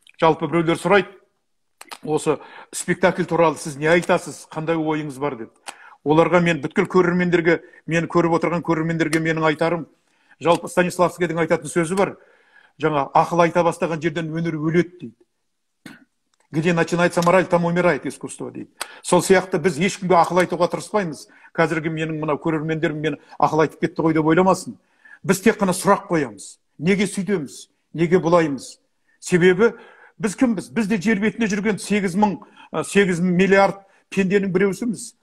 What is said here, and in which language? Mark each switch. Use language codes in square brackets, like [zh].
[kk] Жалпы біреулер сұрайды, осы спектакль туралы сіз не айтасыз, қандай ойыңыз бар деп. Оларға мен бүткіл көрермендерге, мені көріп отырған көрермендерге менің айтарым, жалпы Станиславскийдің айтатын сөзі бар. Жаңа ақыл айта бастаған жерден өнер өледі дейді. [ru] Где начинается мораль, там умирает искусство дейді. [kk] Сол сияқты біз ешкімге ақыл айтуға тырыспаймыз. Қазіргі менің мынау көрермендерім мені ақыл айтып кетті ғой деп ойламасын. Біз тек қана сұрақ қоямыз. Неге сөйтеміз? Неге бұлаймыз? Себебі біз кімбіз? Біз де жер бетінде жүрген 8 миллиард пенденің біреусіміз.